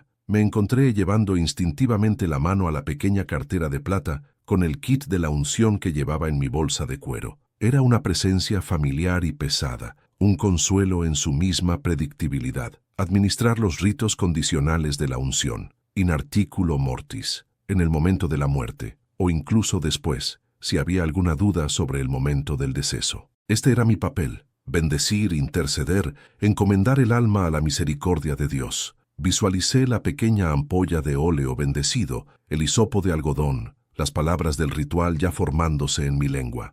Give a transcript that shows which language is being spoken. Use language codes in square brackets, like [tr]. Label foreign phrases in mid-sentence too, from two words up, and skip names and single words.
[es] Me encontré llevando instintivamente la mano a la pequeña cartera de plata con el kit de la unción que llevaba en mi bolsa de cuero. Era una presencia familiar y pesada, un consuelo en su misma predictibilidad. Administrar los ritos condicionales de la unción, [la] in articulo mortis, [es] en el momento de la muerte, o incluso después, si había alguna duda sobre el momento del deceso. Este era mi papel: bendecir, interceder, encomendar el alma a la misericordia de Dios. Visualicé la pequeña ampolla de óleo bendecido, el hisopo de algodón, las palabras del ritual ya formándose en mi lengua.